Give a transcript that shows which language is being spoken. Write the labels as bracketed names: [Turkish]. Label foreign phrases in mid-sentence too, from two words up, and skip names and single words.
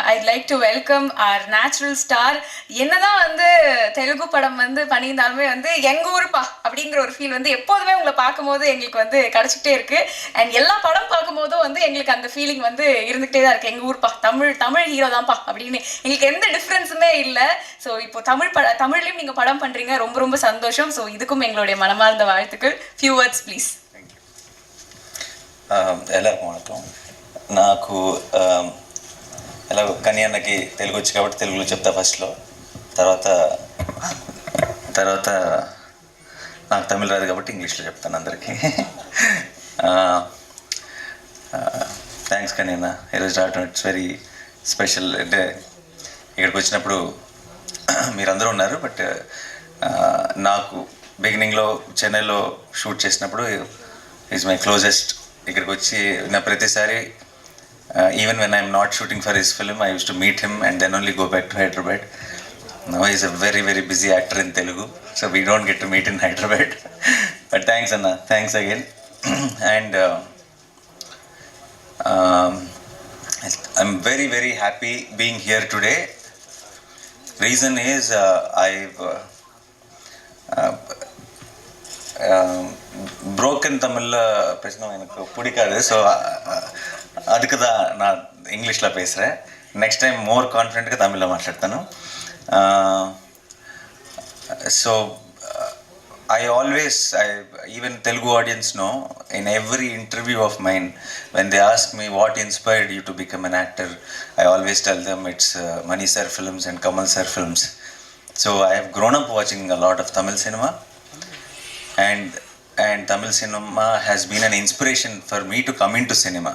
[English] like to welcome our natural star. [Tamil] என்னதான் வந்து தெலுங்கு படம் வந்து பண்ணியிருந்தாலுமே வந்து எங்க ஊருப்பா அப்படிங்கிற ஒரு ஃபீல் வந்து எப்போதுமே உங்களை பார்க்கும்போது எங்களுக்கு வந்து கிடைச்சிக்கிட்டே இருக்கு. அண்ட் எல்லா படம் பார்க்கும்போதும் வந்து எங்களுக்கு அந்த ஃபீலிங் வந்து இருந்துகிட்டே தான் இருக்கு. எங்க ஊர்ப்பா, தமிழ் ஹீரோ தான்ப்பா அப்படின்னு எங்களுக்கு எந்த டிஃப்ரென்ஸுமே இல்லை. ஸோ இப்போ தமிழ்லையும் நீங்க படம் பண்றீங்க, ரொம்ப ரொம்ப சந்தோஷம். ஸோ இதுக்கும் எங்களுடைய மனமார்ந்த வாழ்த்துக்கள். [English] few words please. [Tamil] எல்லாருக்கும் வணக்கம். [Telugu] నాకు ఎలాగో కన్యాన్నకి తెలుగు వచ్చి కాబట్టి తెలుగులో చెప్తా ఫస్ట్లో. తర్వాత నాకు తమిళ రాదు కాబట్టి ఇంగ్లీష్లో చెప్తాను అందరికీ. థ్యాంక్స్ కన్యన్న, ఈరోజు రావటం [English] it's very special. [Telugu] అంటే ఇక్కడికి వచ్చినప్పుడు మీరందరూ ఉన్నారు, బట్ నాకు బిగినింగ్లో చెన్నైలో షూట్ చేసినప్పుడు [English] is my closest. [Telugu] ఇక్కడికి వచ్చి నా ప్రతిసారి [English] even when I'm not shooting for his film, I used to meet him and then only go back to Hyderabad. Now he's a very very busy actor in Telugu, so we don't get to meet in Hyderabad. But thanks Anna, thanks again. And I'm very very happy being here today. Reason is I've broken [Tamil] தமிழில் பேசணும் எனக்கு பிடிக்காது. ஸோ அதுக்கு தான் நான் ఇంగ్లీష్లో பேசுகிறேன். [English] next time more [Telugu] కాన్ఫిడెంట్గా తమిళ్లో మాట్లాడతాను. [English] సో even Telugu audience know, in every interview of mine, when they ask me what inspired you to become an actor, I always tell them it's Mani sir films and Kamal sir films. So I have grown up watching a lot of Tamil cinema, and Tamil cinema has been an inspiration for me to come into cinema.